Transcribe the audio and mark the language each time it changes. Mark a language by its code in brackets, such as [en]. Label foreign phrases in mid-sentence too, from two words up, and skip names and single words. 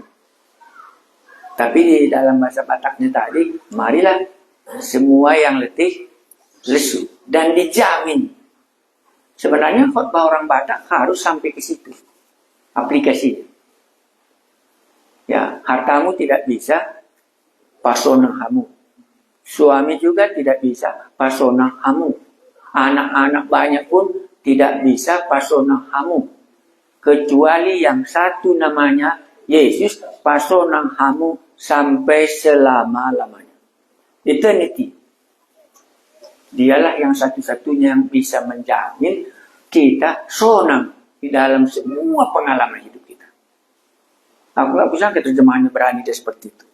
[id] Tapi di dalam bahasa Bataknya tadi, marilah semua yang letih lesu. Dan dijamin. Sebenarnya khotbah orang Batak harus sampai ke situ. Aplikasinya. Ya, hartamu tidak bisa [bbc] pasonang hamu. [id] Suami juga tidak bisa [bbc] pasonang hamu. [id] Anak-anak banyak pun tidak bisa [bbc] pasonang hamu. [id] Kecuali yang satu namanya Yesus [bbc] pasonang hamu [id] sampai selama-lamanya. Eternity. Dialah yang satu-satunya yang bisa menjamin kita sonang di dalam semua pengalaman hidup kita. Aku gak bisa terjemahannya berani dia seperti itu.